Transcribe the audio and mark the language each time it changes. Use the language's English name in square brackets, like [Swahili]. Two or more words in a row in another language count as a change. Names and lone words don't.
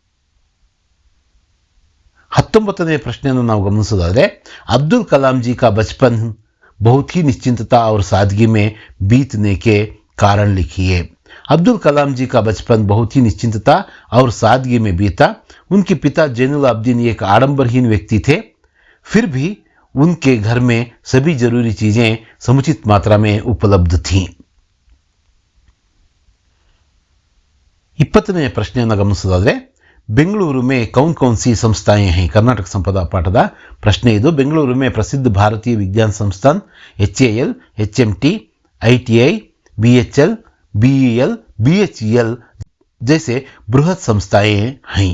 [Kannada] 19ನೇ ಪ್ರಶ್ನೆಯನ್ನು ನಾವು ಗಮನಿಸೋದಾದರೆ [Hindi] अब्दुल कलाम जी का बचपन बहुत ही निश्चिंतता और सादगी में बीतने के कारण लिखिए। अब्दुल कलाम जी का बचपन बहुत ही निश्चिंतता और सादगी में बीता। उनके पिता जैनुल आबदीन एक आडंबरहीन व्यक्ति थे, फिर भी उनके घर में सभी जरूरी चीजें समुचित मात्रा में उपलब्ध थीं। [Kannada] 20ನೇ ಪ್ರಶ್ನೆಯನ್ನು ಗಮನಿಸೋದಾದ್ರೆ, [Hindi] बेंगलुरु में कौन कौन सी संस्थाएं हैं? [Kannada] ಕರ್ನಾಟಕ ಸಂಪದ ಪಾಠದ ಪ್ರಶ್ನೆ ಇದು। [Hindi] बेंगलुरु में प्रसिद्ध भारतीय विज्ञान संस्थान HAL, HMT, ITI, BHL, BEL, BHEL जैसे बृहत संस्थाएं हैं।